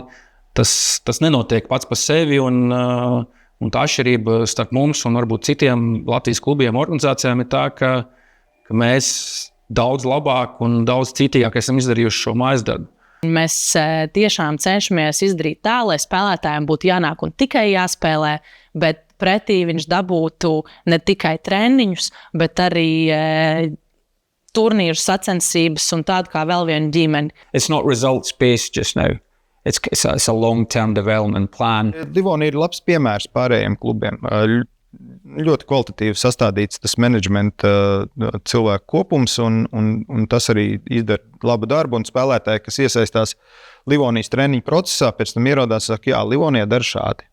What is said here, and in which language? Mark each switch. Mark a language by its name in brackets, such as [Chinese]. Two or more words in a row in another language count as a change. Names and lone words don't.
[Latvian] Tas nenotiek pats par sevi, un tā atšķirība starp mums un varbūt citiem Latvijas klubiem, organizācijām ir tā, ka mēs daudz labāk un daudz citīgāk esam izdarījuši šo mājas darbu. Mēs tiešām cenšamies izdarīt tā, lai spēlētājiem būtu jānāk un tikai jāspēlē, bet pretī viņš dabūtu ne tikai treniņus, bet arī turnīru sacensības un tādu kā vēl vienu ģimeni. [English] It's not results based just now. It's a long-term development plan. [Latvian] Livonija ir labs piemērs pārējiem klubiem. Ļoti kvalitatīvi sastādīts tas menedžmenta cilvēku kopums, un tas arī izdara labu darbu, un spēlētāji, kas iesaistās Livonijas treniņu procesā, pēc tam ierodās, saka, jā, Livonija dara šādi.